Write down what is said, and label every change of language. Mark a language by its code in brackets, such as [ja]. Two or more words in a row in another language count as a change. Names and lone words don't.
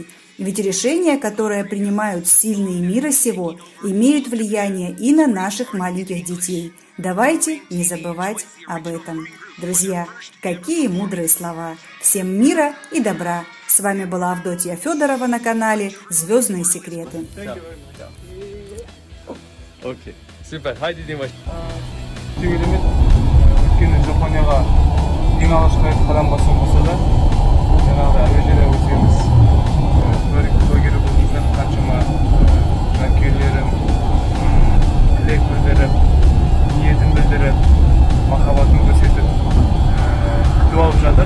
[ru] Ведь решения, которые принимают сильные мира сего, имеют влияние и на наших маленьких детей. Давайте не забывать об этом». Друзья, какие мудрые слова! Всем мира и добра! С вами была Авдотья Федорова на канале «Звездные секреты». Окей, супер, хайди Димаш. [kk] Керемет. Өйткені Жапонияға ең алғашқы рет қадам басу болса да, жаңағыдай әуежайда өтеміз. Куәгері болып жүрген қаншама жанкүйерлерім тілек білдіріп, ниетін білдіріп, махаббатын көрсетіп күтіп алып жатыр.